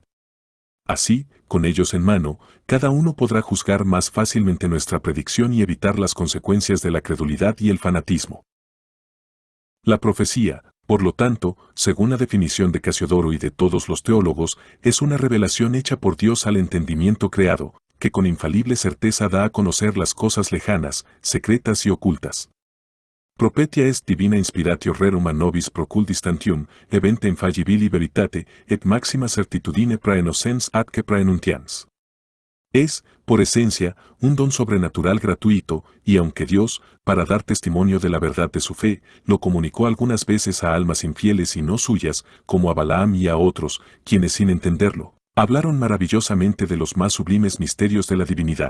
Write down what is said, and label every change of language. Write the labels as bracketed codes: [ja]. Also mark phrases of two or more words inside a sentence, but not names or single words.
[es] Así, con ellos en mano, cada uno podrá juzgar más fácilmente nuestra predicción y evitar las consecuencias de la credulidad y el fanatismo. La profecía, por lo tanto, según la definición de Casiodoro y de todos los teólogos, es una revelación hecha por Dios al entendimiento creado, que con infalible certeza da a conocer las cosas lejanas, secretas y ocultas. [la] Propetia est divina inspiratio rerum a nobis proculdistantium, eventem fallibili veritate, et maxima certitudine praenocens atque praenuntians. [es] Es, por esencia, un don sobrenatural gratuito, y aunque Dios, para dar testimonio de la verdad de su fe, lo comunicó algunas veces a almas infieles y no suyas, como a Balaam y a otros, quienes sin entenderlo, hablaron maravillosamente de los más sublimes misterios de la divinidad.